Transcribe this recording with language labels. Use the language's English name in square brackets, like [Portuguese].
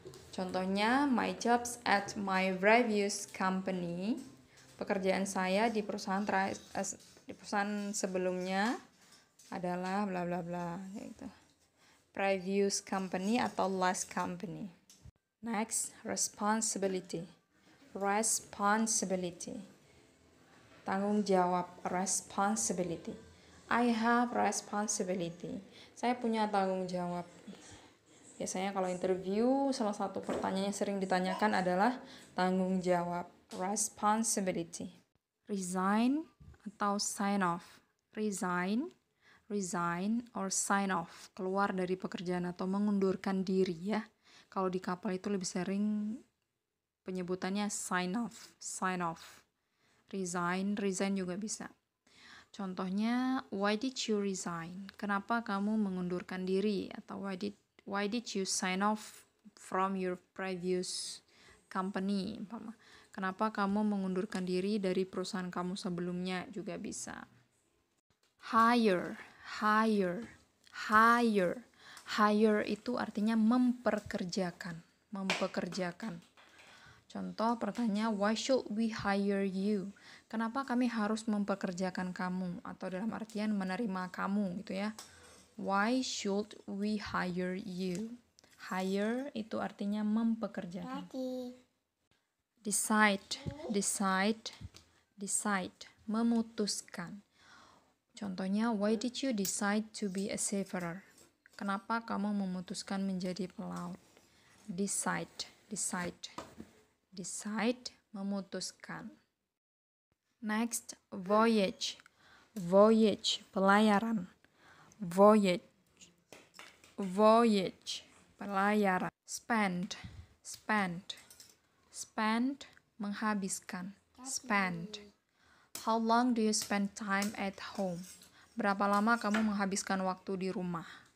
[Indonesian] Contohnya, [English] my jobs at my previous company. [Indonesian] Pekerjaan saya di perusahaan sebelumnya adalah bla bla bla gitu. [English] Previous company atau last company. Next, responsibility. Responsibility. [Indonesian] Tanggung jawab, responsibility. [English] I have responsibility. [Indonesian] Saya punya tanggung jawab. Biasanya kalau interview, salah satu pertanyaan yang sering ditanyakan adalah tanggung jawab, responsibility. [English] Resign atau sign off. Resign. Resign or sign off, [Indonesian] keluar dari pekerjaan atau mengundurkan diri ya. Kalau di kapal itu lebih sering penyebutannya sign off, sign off. Resign, resign juga bisa. Contohnya, [English] why did you resign? [Indonesian] Kenapa kamu mengundurkan diri? Atau [English] why did you sign off from your previous company? [Indonesian] Kenapa kamu mengundurkan diri dari perusahaan kamu sebelumnya juga bisa. Hire. Hire. Hire. Hire itu artinya memperkerjakan. Mempekerjakan. [English] Contoh pertanyaan, why should we hire you? [Indonesian] Kenapa kami harus mempekerjakan kamu? Atau dalam artian menerima kamu gitu ya. [English] Why should we hire you? [Indonesian] Hire itu artinya mempekerjakan. [English] Decide. Decide. Decide. [Indonesian] Memutuskan. Contohnya, [English] why did you decide to be a seafarer? [Indonesian] Kenapa kamu memutuskan menjadi pelaut? Decide. Decide. [English] decide, [Indonesian] memutuskan. [English] Next, voyage. Voyage, [Indonesian] pelayaran. Voyage, pelayaran. [English] Spend, [Indonesian] menghabiskan. [English] Spend. How long do you spend time at home? [Indonesian] Berapa lama kamu menghabiskan waktu di rumah?